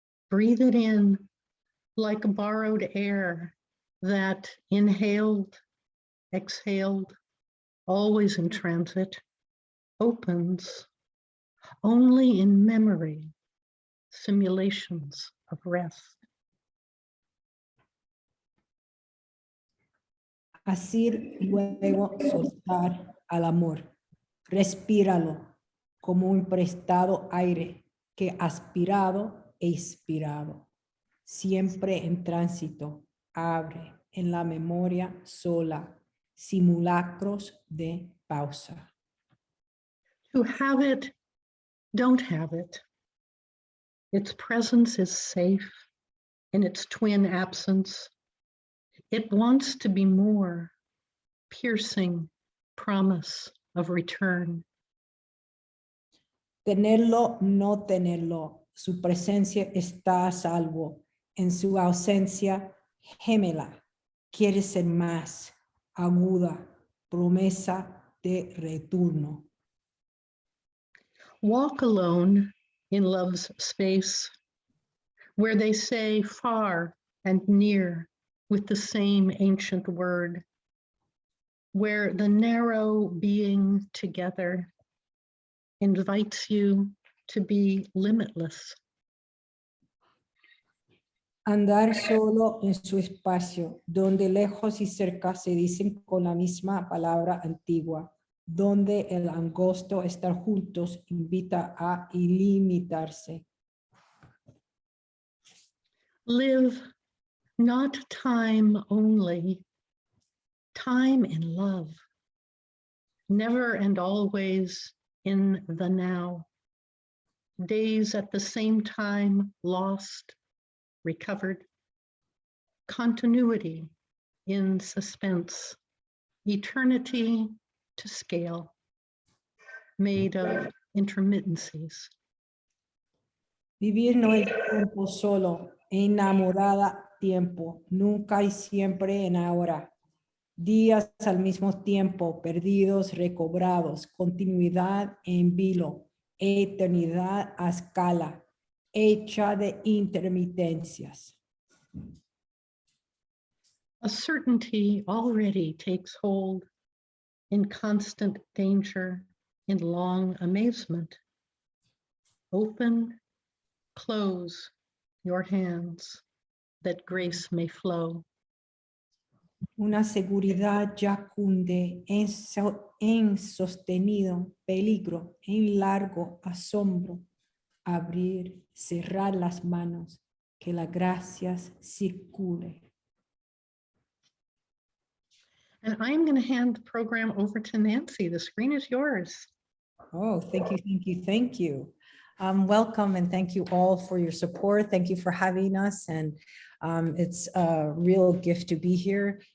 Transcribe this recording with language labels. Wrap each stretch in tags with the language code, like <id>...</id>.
<en>Breathe it in like borrowed air that inhaled, exhaled, always in transit, opens only in memory, simulations of rest.</en> <es>Así luego soltar al amor. Respíralo como un prestado aire que aspirado e inspirado. Siempre en tránsito, abre en la memoria sola simulacros de pausa.</es> <en>To have it, don't have it. Its presence is safe in its twin absence. It wants to be more, piercing promise of return.</en> <es>Tenerlo, no tenerlo. Su presencia está a salvo. En su ausencia, gemela. Quiere ser más aguda. Promesa de retorno.</es> <en>Walk alone in love's space, where they say far and near with the same ancient word, where the narrow being together invites you to be limitless.</en> <es>Andar solo en su espacio, donde lejos y cerca se dicen con la misma palabra antigua, donde el angosto estar juntos invita a ilimitarse.</es> <en>Live not time only, time in love, never and always in the now. Days at the same time lost, recovered. Continuity in suspense, eternity to scale, made of intermittencies.</en> <es>Vivir no el tiempo solo, enamorada tiempo, nunca y siempre en ahora. Días al mismo tiempo, perdidos, recobrados, continuidad en vilo, eternidad a escala, hecha de intermitencias.</es> <en>A certainty already takes hold in constant danger, in long amazement. Open, close your hands that grace may flow.</en> <es>Una seguridad ya cunde en sostenido peligro, en largo asombro. Abrir, cerrar las manos, que la gracias circule.</es> <en>And I'm going to hand the program over to Nancy. The screen is yours. Oh, thank you, thank you, thank you. Welcome and thank you all for your support. Thank you for having us. And it's a real gift to be here.</en>